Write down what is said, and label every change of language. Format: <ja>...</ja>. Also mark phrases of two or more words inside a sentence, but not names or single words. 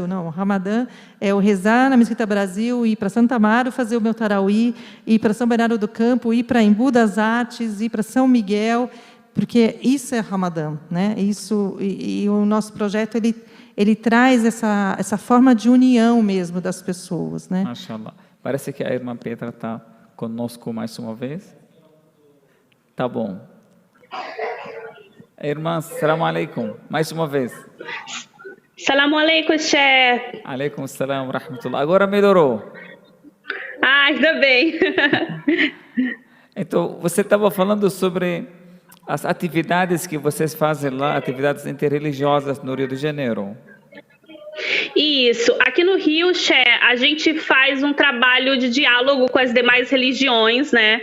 <pt>Não, o Ramadã é o rezar na Mesquita Brasil, ir para Santa Amaro fazer o meu Tarauí, ir para São Bernardo do Campo, ir para Embu das Artes, ir para São Miguel, porque isso é Ramadã, né? Isso, e o nosso projeto ele traz essa forma de união mesmo das pessoas, né? Mashallah. Parece que a irmã Petra está conosco mais uma vez. Tá bom. Irmã,</pt> <ar>سلام عليكم.</ar> <pt>Mais uma vez.</pt> <ar>سلام عليكم، شيخ. عليكم السلام ورحمة الله.</ar> <pt>Agora melhorou. Ainda bem. Então, você estava falando sobre as atividades que vocês fazem lá, atividades interreligiosas no Rio de Janeiro. Isso. Aqui no Rio, a gente faz um trabalho de diálogo com as demais religiões, né?</pt>